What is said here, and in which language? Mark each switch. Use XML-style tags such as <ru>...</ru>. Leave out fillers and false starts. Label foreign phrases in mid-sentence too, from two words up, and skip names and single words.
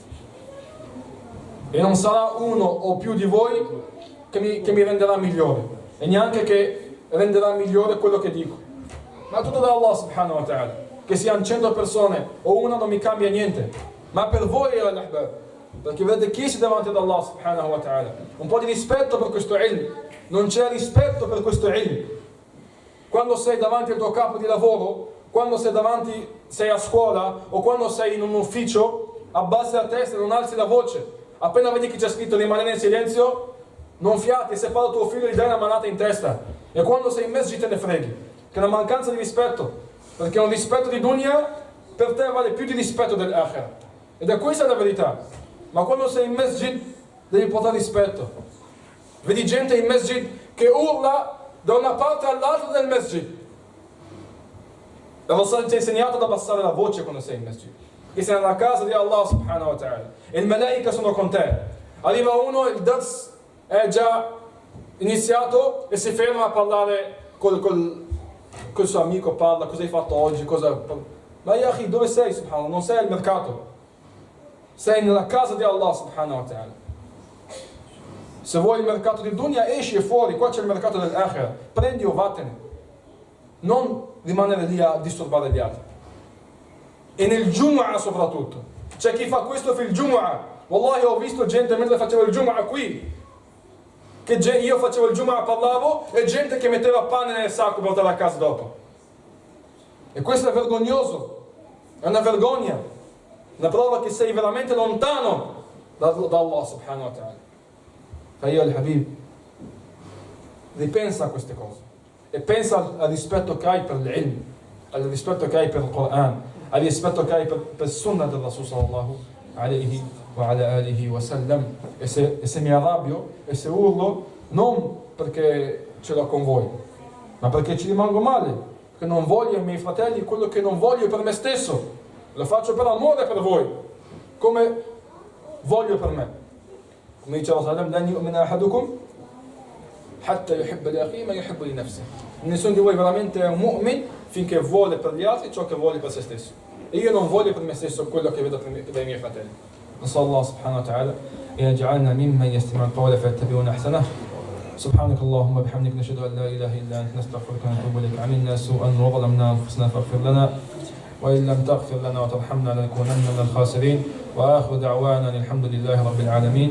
<it>e non sarà uno o più di voi che mi renderà migliore, e neanche che renderà migliore quello che dico, ma tutto da</it> <ar>الله سبحانه وتعالى.</ar> <it>Che siano 100 persone o una non mi cambia niente, ma per voi perché vedete chi si davanti ad</it> <ar>الله سبحانه وتعالى,</ar> <it>un po' di rispetto per questo ilm. Non c'è rispetto per questo ilm. Quando sei davanti al tuo capo di lavoro, quando sei a scuola o quando sei in un ufficio, abbassi la testa e non alzi la voce. Appena vedi che c'è scritto rimanere in silenzio, non fiati, se parla tuo figlio gli dai una manata in testa. E quando sei in masjid te ne freghi, che è una mancanza di rispetto, perché un rispetto di dunya per te vale più di rispetto dell'akhirah, ed è questa la verità. Ma quando sei in masjid devi portare rispetto. Vedi gente in masjid che urla da una parte all'altra del masjid. E Rasul ti ha insegnato ad abbassare la voce quando sei in masjid, che sei nella casa di</it> <ar>الله سبحانه وتعالى</ar> <it>e i malaika sono con te. Arriva uno, il dars è già iniziato e si ferma a parlare col suo amico, parla, cosa hai fatto oggi, ma yahi, dove sei subhanallah? Non sei al mercato, sei nella casa di</it> <ar>الله سبحانه وتعالى.</ar> <it>Se vuoi il mercato di dunya esci fuori, qua c'è il mercato dell'akhirah, prendi o vattene, non rimanere lì a disturbare gli altri. E nel Jumu'ah soprattutto, c'è chi fa questo per il Jumu'ah. Wallahi, ho visto gente mentre facevo il Jumu'ah qui, che io facevo il Jumu'ah, parlavo, e gente che metteva pane nel sacco per portare a casa dopo. E questo è vergognoso, è una vergogna, una prova che sei veramente lontano da</it> <ar>الله سبحانه وتعالى.</ar> <it>Io al-Habib, ripensa a queste cose e pensa al rispetto che hai per l'ilm, al rispetto che hai per il Quran, al rispetto che hai per sunnah del</it> <ar>رسول صلى الله عليه وعلى آله وسلم.</ar> <it>E se mi arrabbio e se urlo, non perché ce l'ho con voi, ma perché ci rimango male, perché non voglio ai miei fratelli quello che non voglio per me stesso. Lo faccio per amore per voi, come voglio per me. Come dice</it> <ar>الله سلم لن يؤمن أحدكم حتى يحب لأخيه ما يحب لنفسه.</ar> <it>Nessuno di voi veramente è un mu'min finché vuole per gli altri ciò che vuole per se stesso. E io non voglio per me stesso quello che vedo dai miei fratelli.</it> <ar>نسأل الله سبحانه وتعالى أن يجعلنا ممن يستمع القول فيتبعون أحسنه. سبحانك اللهم وبحمدك نشهد أن لا إله إلا أنت نستغفرك ونتوب إليك. عملنا سوءا وظلمنا أنفسنا فاغفر لنا وإن لم تغفر لنا وترحمنا لنكونن من الخاسرين. وآخر دعوانا الحمد لله رب العالمين.</ar>